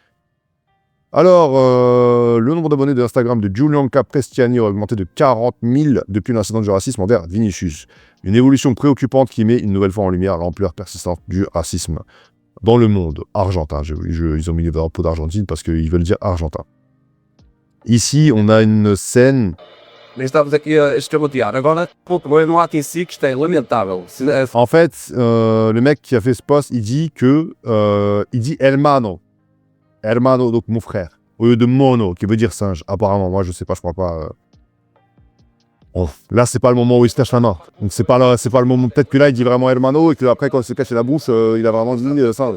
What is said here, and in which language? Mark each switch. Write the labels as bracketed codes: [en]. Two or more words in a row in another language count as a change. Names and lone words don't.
[fr] Alors, le nombre d'abonnés de Instagram de Gianluca Prestiani a augmenté de 40 000 depuis l'incident du racisme envers Vinicius. Une évolution préoccupante qui met une nouvelle fois en lumière l'ampleur persistante du racisme dans le monde argentin. Ils ont mis les drapeaux d'Argentine parce qu'ils veulent dire argentin. Ici, on a une scène... [pt] Estamos aqui a escamotear. Agora, no ato em si que isto é lamentável. [fr] En fait, le mec qui a fait ce post, il dit hermano. Hermano, donc mon frère. Au lieu de mono, qui veut dire singe. Apparemment, moi, je sais pas, je crois pas. Bon, là, c'est pas le moment où il se lâche la main. Donc, c'est pas le moment. Peut-être que là, il dit vraiment hermano et qu'après, quand il se cache la bouche, il a vraiment dit ça.